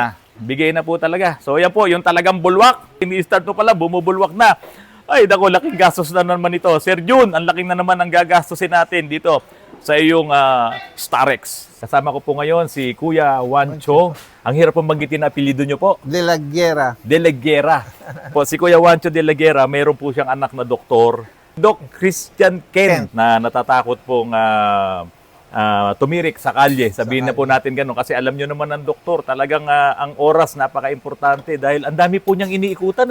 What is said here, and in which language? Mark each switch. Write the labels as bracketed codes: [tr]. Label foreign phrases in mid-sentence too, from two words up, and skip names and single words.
[tl] Bigay na po talaga. So yan po, yung talagang bulwak. Ini-start mo pala, bumubulwak na. Ay, dako, laking gastos na naman ito. Sir Jun, ang laking na naman ang gagastusin natin dito sa iyong Starex. Kasama ko po ngayon si Kuya Juancho. Ang hirap pong banggitin na apelido nyo po. De la Guerra. De la Guerra. Po, si Kuya Juancho de la Guerra, mayroon po siyang anak na doktor. Doc Christian Kent na natatakot pong tumirik sa kalye. Sabihin na po natin gano'n kasi alam nyo naman ng doktor, talagang ang oras napaka-importante dahil ang dami po niyang iniikutan.